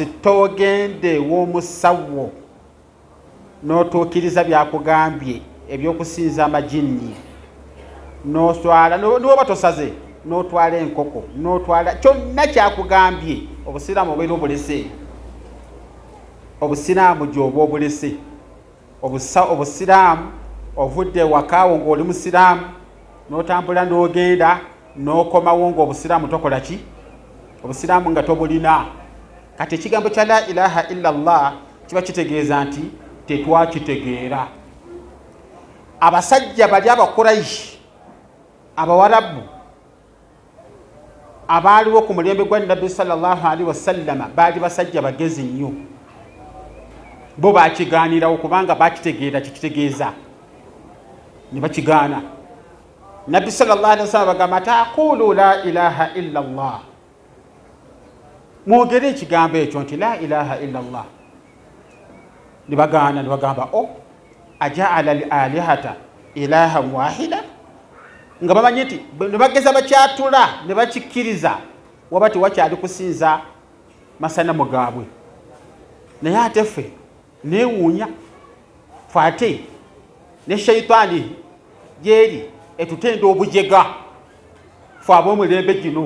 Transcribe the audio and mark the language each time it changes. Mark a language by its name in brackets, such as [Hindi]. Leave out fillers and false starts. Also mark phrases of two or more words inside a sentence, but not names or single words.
[Ganda] togende w'omusawo n'otuukiriza byakugambye ebyokusinza amajinni n'otwala niwoba tosaze n'otwala enkoko n'otwala kyonna kyakugambye obusiraamu obeera obulese obusiraamu gy'oba obulese obusiraamu ovudde wakaawo ng'oli musiraamu n'otambula n'ogenda n'okomawo ng'obusiraamu tokola ki obusiraamu nga tobulina. Kati ekigambo kya [Arabic] لا إله إلا الله [Ganda] kiba kitegeeza nti tetwakitegeera. Abasajja bali Abakuraishi Abawarabu abaaliwo ku mulembe gwa Nabbi [Arabic] صلى الله عليه وسلم [Ganda] baali basajja bagezi nnyo, bo bakigaanirawo kubanga bakitegeera kikitegeeza ne bakigaana. [Arabic] Nabbi صلى الله عليه وسلم bagamba تقولوا لا إله إلا الله, [Ganda] mwogere ekigambo ekyo nti [Arabic] لا إله إلا الله. [Ganda] Ne bagaana ne bagamba [Arabic] أجعل الآلهة إلها واحدا, [Ganda] nga bamanyi nti ne bageza bakyatula ne bakikkiriza waba tewakyali kusinza masanamu gaabwe. Naye ate ffe neewuunya fe ate ne shaitaani gyeri etutenda obujega fe ab'omulembe gino.